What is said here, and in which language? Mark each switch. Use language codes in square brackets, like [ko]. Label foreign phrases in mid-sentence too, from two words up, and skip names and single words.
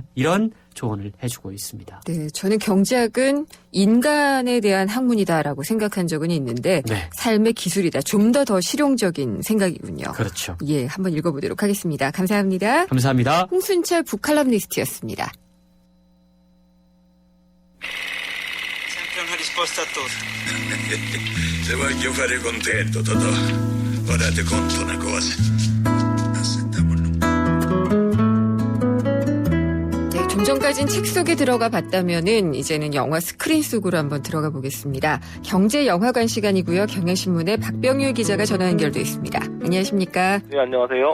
[ko] 이런 조언을 해주고 있습니다. 네, 저는 경제학은 인간에 대한 학문이다라고 생각한 적은 있는데 네. 삶의 기술이다. 좀 더 실용적인 생각이군요. 그렇죠. 예, 한번 읽어보도록 하겠습니다. 감사합니다. 감사합니다. 홍순철 북칼럼니스트였습니다. [it] Se voglio fare contento, Totò. Ora ti conto una cosa. [ko] 네, 좀 전까진 책 속에 들어가 봤다면은 이제는 영화 스크린 속으로 한번 들어가 보겠습니다. 경제영화관 시간이고요. 경향신문의 박병율 기자가 전화 연결돼 있습니다. 안녕하십니까? 네, 안녕하세요.